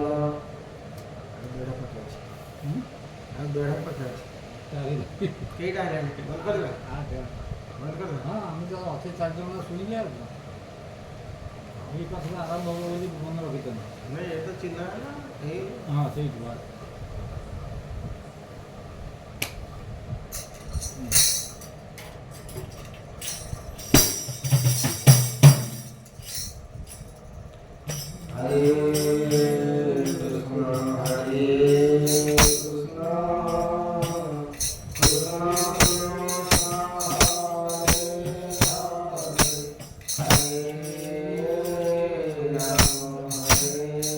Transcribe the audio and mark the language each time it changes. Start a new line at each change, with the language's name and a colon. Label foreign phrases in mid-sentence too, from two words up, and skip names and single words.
Odia: ବେଢ଼ ପାଖ ଅଛି, ଆଉ ବେଢ଼ ପାଖ ଅଛି। କେଇଟା ହେଲାଣି? ବନ୍ଦ କରିବା, ବନ୍ଦ କରିବା। ହଁ ଆମେ ତ ଅଛେ 4 ଜଣ ଶୁଣିଲେ ଆଉ କ'ଣ। ଏଇ ପାଖରେ ଆରମ୍ଭ ହେବ ବୋଲି ମନେ ରଖିଛନ୍ତି। ନାଇଁ ଏ ତ ଚିହ୍ନା ହେଲା ଏଇ ହଁ ସେଇଠି ବାସ୍।
Sanskrit: हरे कृष्ण हरे कृष्ण कृष्ण कृष्ण हरे हरे